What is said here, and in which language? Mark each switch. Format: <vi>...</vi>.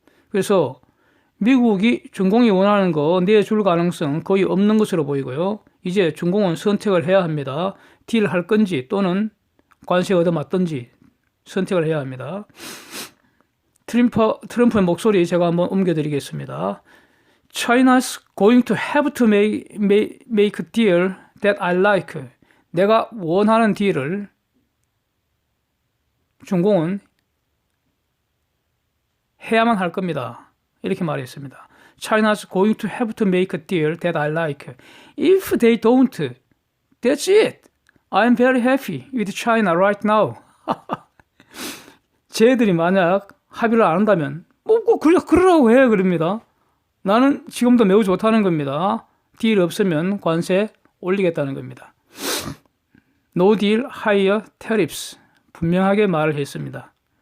<ko>그래서 미국이 중공이 원하는 거 내줄 가능성 거의 없는 것으로 보이고요. 이제 중공은 선택을 해야 합니다. 딜 할 건지 또는 관세 얻어맞든지 선택을 해야 합니다. 트럼프의 목소리 제가 한번 옮겨드리겠습니다.</ko> <en>China's going to have to make a deal that I like.</en> <ko>내가 원하는 딜을 중공은 해야만 할 겁니다. 이렇게 말했습니다.</ko> <en>China's going to have to make a deal that I like. If they don't, that's it. I'm very happy with China right now.</en> <ko>쟤들이 만약 합의를 안 한다면 꼭 그러라고 해 그럽니다. 나는 지금도 매우 좋다는 겁니다. 딜 없으면 관세 올리겠다는 겁니다.</ko> <en>No deal, higher tariffs.</en> <ko>분명하게 말을 했습니다.</ko>